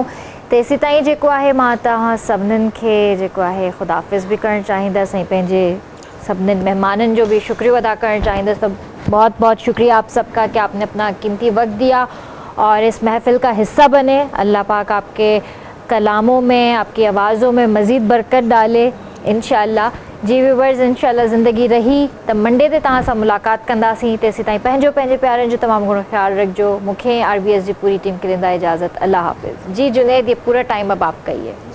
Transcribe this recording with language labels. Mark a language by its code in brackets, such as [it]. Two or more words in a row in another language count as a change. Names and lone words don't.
[sd] तेसी ताईं जेको आहे मां तव्हां सभिनीनि खे जेको आहे ख़ुदाफ़िज़ बि करणु चाहींदसि ऐं पंहिंजे सभिनीनि मेहमाननि जो [ur] بھی شکریہ ادا کرنا چاہیں گے. تو بہت بہت شکریہ آپ سب کا کہ آپ نے اپنا قیمتی وقت دیا اور اس محفل کا حصہ بنے. اللہ پاک آپ کے کلاموں میں، آپ کی آوازوں میں مزید برکت ڈالے ان شاء اللہ. [sd] जी व्यूवर्स, [ur] ان شاء اللہ زندگی رہی تو [sd] मंडे ते तव्हां सां मुलाक़ात कंदासीं। तेसी ताईं पंहिंजे प्यारनि जो तमामु घणो ख्याल रखिजो। मूंखे RBS जी पूरी टीम खे ॾींदा इजाज़त। अल्लाह हाफ़िज़। [ur] جی جنید، یہ پورا ٹائم اب آپ کا ہی ہے.